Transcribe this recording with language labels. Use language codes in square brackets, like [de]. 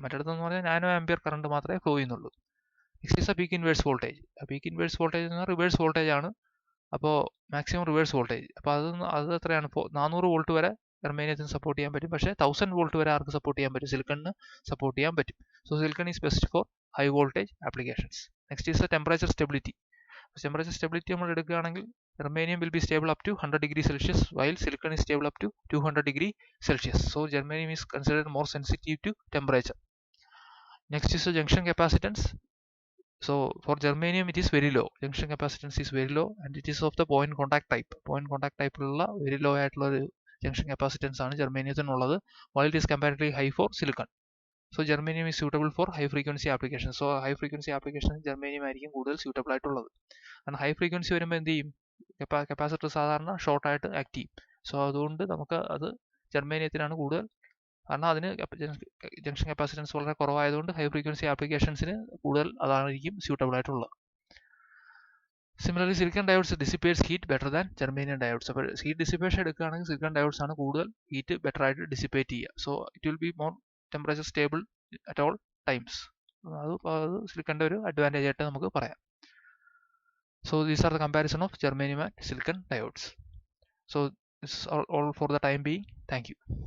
[ml] മറ്റിടത്തെന്ന് പറഞ്ഞാൽ nano ampere current മാത്രമേ flow ചെയ്യുന്നുള്ളൂ. [en] Next is a peak inverse voltage. [ml] Peak inverse voltage എന്ന് പറഞ്ഞാൽ റിവേഴ്സ് വോൾട്ടേജ് ആണ്. അപ്പോൾ മാക്സിമം റിവേഴ്സ് വോൾട്ടേജ്. അപ്പോൾ അത് എത്രയാണ്, 400 വോൾട്ട് വരെ ജർമേനിയത്തിന് സപ്പോർട്ട് ചെയ്യാൻ പറ്റും. പക്ഷേ 1000 വോൾട്ട് വരെ ആർക്ക് സപ്പോർട്ട് ചെയ്യാൻ പറ്റും, സിലിക്കണിന് സപ്പോർട്ട് ചെയ്യാൻ പറ്റും. [en] So silicon is best for high voltage applications. Next is the temperature stability. Temperature stability [ml] നമ്മൾ എടുക്കുകയാണെങ്കിൽ [en] germanium will be stable up to 100 degrees Celsius while silicon is stable up to 200 degree Celsius. So germanium is considered more sensitive to temperature. Next is the junction capacitance. So for germanium it is very low. Junction capacitance is very low and it is of the point contact type. Point contact type ഉള്ള very low ആയിട്ടുള്ള ഒരു junction capacitance [ml] ആണ് ജർമേനിയത്തിനുള്ളത്, [en] while it is comparatively high for silicon. So germanium is suitable for high frequency applications. So high frequency applications germanium [ml] ആയിരിക്കും കൂടുതൽ [en] suitable ആയിട്ടുള്ളത്. [ml] കാരണം high frequency വരുമ്പോൾ എന്ത് ചെയ്യും, കപ്പാസിറ്റർ സാധാരണ ഷോർട്ട് ആയിട്ട് ആക്ട് ചെയ്യും. സോ അതുകൊണ്ട് നമുക്ക് അത് ജർമേനിയത്തിനാണ് കൂടുതൽ, കാരണം അതിന് ജംഗ്ഷൻ കപ്പാസിറ്റൻസ് വളരെ കുറവായതുകൊണ്ട് ഹൈ ഫ്രീക്വൻസി ആപ്ലിക്കേഷൻസിന് കൂടുതൽ അതായിരിക്കും സ്യൂട്ടബിൾ ആയിട്ടുള്ളത്. [en] Similarly silicon diodes dissipates heat better than germanium diodes. [ml] അപ്പോൾ ഹീറ്റ് ഡിസിപ്പേഷൻ എടുക്കുകയാണെങ്കിൽ സിലിക്കൺ ഡയോഡ്സ് ആണ് കൂടുതൽ ഹീറ്റ് ബെറ്റർ ആയിട്ട് ഡിസിപ്പേറ്റ് ചെയ്യുക. [en] So it will be more temperature stable at all times. [ml] അത് സിലിക്കൻ്റെ ഒരു അഡ്വാൻറ്റേജ് ആയിട്ട് നമുക്ക് പറയാം. [en] So these are the comparison of germanium and silicon diodes. So this is all for the time being. Thank you.